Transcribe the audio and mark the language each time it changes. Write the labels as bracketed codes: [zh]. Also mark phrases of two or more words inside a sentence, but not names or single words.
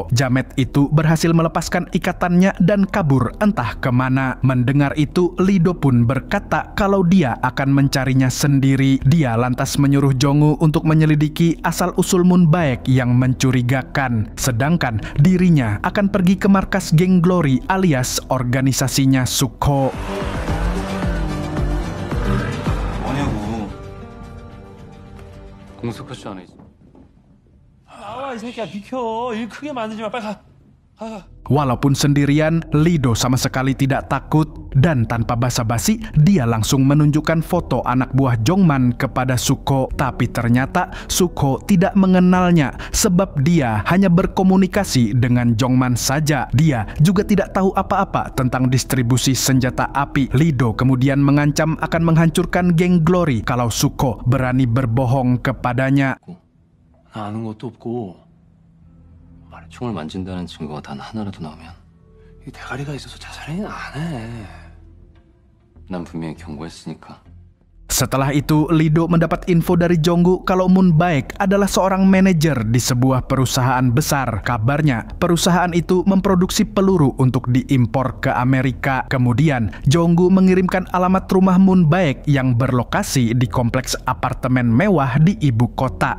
[id] Jamet itu berhasil melepaskan ikatannya dan kabur entah kemana. Mendengar itu, Lido pun berkata kalau dia akan mencarinya sendiri. Dia lantas menyuruh Jonggu untuk menyelidiki asal-usul Moon Baek yang mencurigakan. Sedangkan dirinya akan pergi ke markas geng Glory alias organisasinya Sukho. [ko] 공수커쇼 안에 있어. 나와 이 새끼야 비켜. 일 크게 만들지 마. 빨리 가. [id] Walaupun sendirian, Lido sama sekali tidak takut dan tanpa basa-basi dia langsung menunjukkan foto anak buah Jongman kepada Sukho. Tapi ternyata Sukho tidak mengenalnya sebab dia hanya berkomunikasi dengan Jongman saja. Dia juga tidak tahu apa-apa tentang distribusi senjata api. Lido kemudian mengancam akan menghancurkan geng Glory kalau Sukho berani berbohong kepadanya. [ko] 나 아는 것도 없고 말에 총을 만진다는 증거가 단 하나라도 나오면 이 대가리가 있어서 자살행위는 안 해. 난 분명히 경고했으니까. [id] Setelah itu, Lido mendapat info dari Jonggu kalau Moon Baek adalah seorang manajer di sebuah perusahaan besar. Kabarnya, perusahaan itu memproduksi peluru untuk diimpor ke Amerika. Kemudian, Jonggu mengirimkan alamat rumah Moon Baek yang berlokasi di kompleks apartemen mewah di ibu kota.